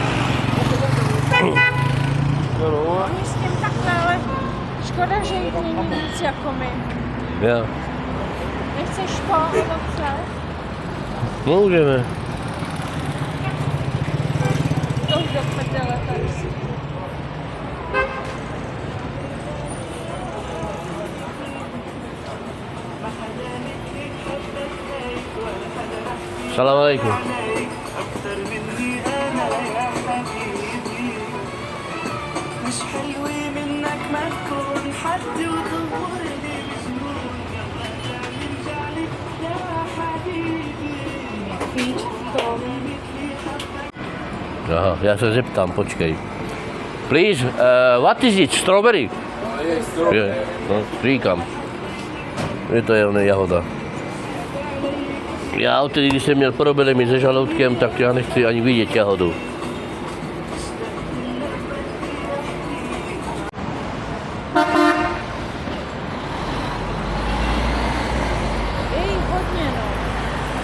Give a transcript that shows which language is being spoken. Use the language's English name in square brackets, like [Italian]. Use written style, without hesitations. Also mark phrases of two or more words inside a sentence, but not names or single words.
[Czech] Oni s tím takhle, ale škoda, že jich není víc jako my. Jo. Nechceš po ovoce? Můžeme. To už do prdele tady si. [Arabic] سلام عليكم. مش حلوة منك ما تكون حد وتغورني بجنونك ما ترجع لي يا حبيبي [Czech] Aha, já se zeptám, počkej. [English] Please, what is it? Strawberry? [Czech] Je, no, říkám. Je to je jahoda. Já odtedy, když jsem měl problémy se žaludkem, tak já nechci ani vidět jahodu. Je jich hodně, no.